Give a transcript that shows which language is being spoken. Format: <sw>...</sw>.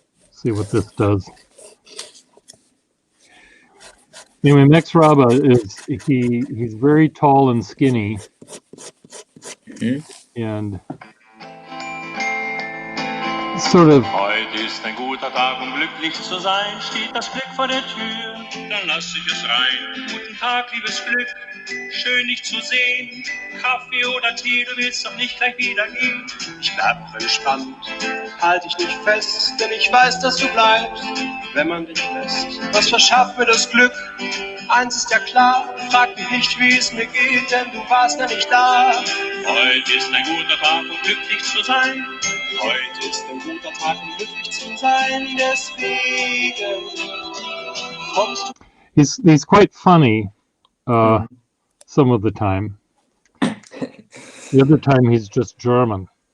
<en>See what this does. Anyway, Max Raba he's very tall and skinny, and sort of.</en> <de>Heute ist ein guter Tag, um glücklich zu sein. Steht das Glück vor der Tür, dann lass ich es rein. Guten Tag, liebes Glück, schön dich zu sehen. Kaffee oder Tee, du willst doch nicht gleich wieder gehen. Ich bleib entspannt, halt dich nicht fest, denn ich weiß, dass du bleibst, wenn man dich lässt. Was verschafft mir das Glück? Eins ist ja klar, frag mich nicht, wie es mir geht, denn du warst ja nicht da. Heute ist ein guter Tag, um glücklich zu sein. Heute ist ein guter Tag, um glücklich zu sein. Deswegen kommst du.</de> <en>He's quite funny some of the time. The other time he's just German.</en>